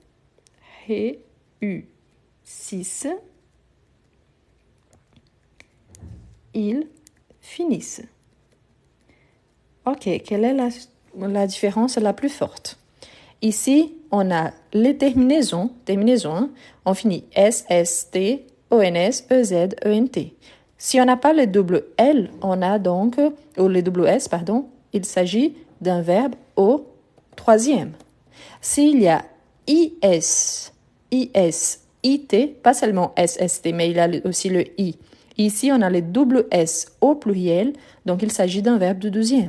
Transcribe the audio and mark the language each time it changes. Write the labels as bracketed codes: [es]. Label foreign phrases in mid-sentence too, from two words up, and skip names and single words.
[fr] Réussissent. Ils finissent. OK, quelle est la différence la plus forte? Ici, on a les terminaisons. Hein? On finit S, S, T, O, N, S, E, Z, E, N, T. Si on n'a pas le double L, on a donc, ou le double S, pardon, il s'agit d'un verbe au troisième. S'il y a IS, IS, IT, pas seulement SST, mais il y a aussi le I. Ici, on a le double S au pluriel, donc il s'agit d'un verbe de deuxième.